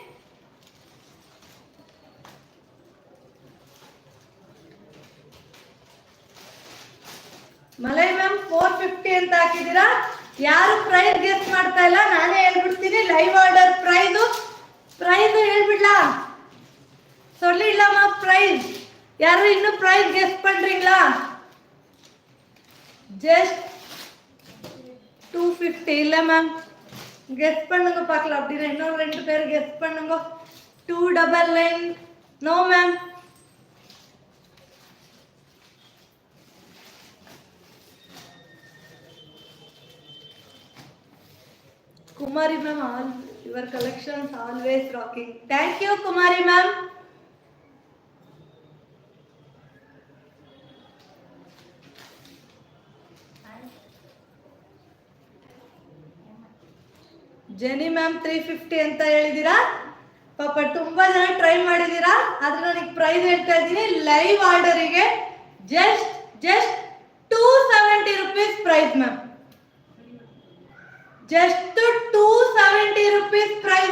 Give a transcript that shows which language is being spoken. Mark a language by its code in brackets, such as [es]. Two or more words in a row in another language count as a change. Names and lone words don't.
[kn] ಮಲೈ ಮ್ಯಾಮ್ 450 ಅಂತ ಹಾಕಿದ್ದೀರಾ. ಯಾರು [en] price guess [kn] ಮಾಡ್ತಾ ಇಲ್ಲ, ನಾನೇ ಹೇಳ್ಬಿಡ್ತೀನಿ. [en] live order price [kn] ಹೇಳ್ಬಿಡ್ಲಾ? சொல்லிடலாமா ಪ್ರೈಸ್? ಯಾರು ಇನ್ನು [en] price guess [kn] பண்றீங்களா? [ta] ஜஸ்ட் 250 இல்ல மேம், கெஸ் பண்ணுங்க பார்க்கலாம். அப்படினா இன்னொரு ரெண்டு பேர் கெஸ் பண்ணுங்க. 299. [en] no ma'am. Kumari ma'am, all your collections always rocking. Thank you Kumari ma'am. Jenny ma'am 350 [kn] ಅಂತ ಹೇಳಿದಿರಾ. ಪಾಪ ತುಂಬಾ ಜನ ಟ್ರೈ ಮಾಡಿದಿರಾ, ಆದ್ರೆ ನನಗೆ ಪ್ರೈಸ್ ಹೇಳ್ತಾ ಇದ್ದೀನಿ. [en] live orderige just 270 rupees price ma'am. just 270 rupees price.